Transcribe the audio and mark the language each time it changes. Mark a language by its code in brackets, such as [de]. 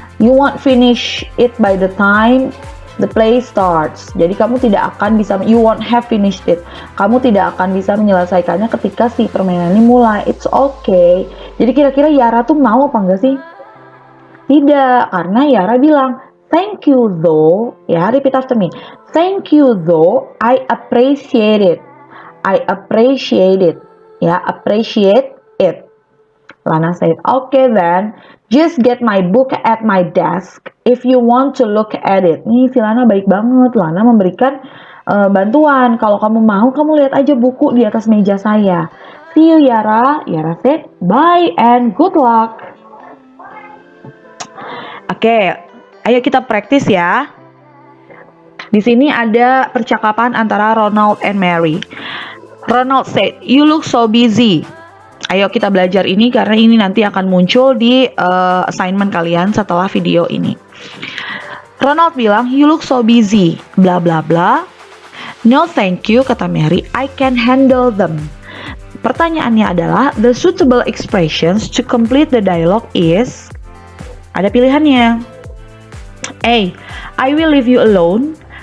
[en] You won't finish it by the time the play starts. [id] Jadi kamu tidak akan bisa, [en] you won't have finished it. [id] Kamu tidak akan bisa menyelesaikannya ketika si permainan ini mulai. [en] It's okay. [id] Jadi kira-kira Yara tuh mau apa enggak sih? Tidak, karena Yara bilang, [en] "Thank you though." Ya, repeat after me. "Thank you though, I appreciate it." I appreciate it. Ya, appreciate it. Lana said, "Okay then, just get my book at my desk if you want to look at it." [id] Nih, si Lana baik banget. Lana memberikan bantuan. Kalau kamu mau, kamu lihat aja buku di atas meja saya. [en] "See you, Yara." Yara said, "Bye and good luck." [id] Oke, ayo kita praktis ya. Di sini ada percakapan antara Ronald and Mary. [en] Ronald said, "You look so busy." [id] Ayo kita belajar ini karena ini nanti akan muncul di assignment kalian setelah video ini. Ronald bilang, [en] "You look so busy, bla bla bla." "No thank you," [id] kata Mary, [en] "I can handle them." [id] Pertanyaannya adalah, [en] the suitable expressions to complete the dialogue is, [id] ada pilihannya. [en] A, "I will leave you alone."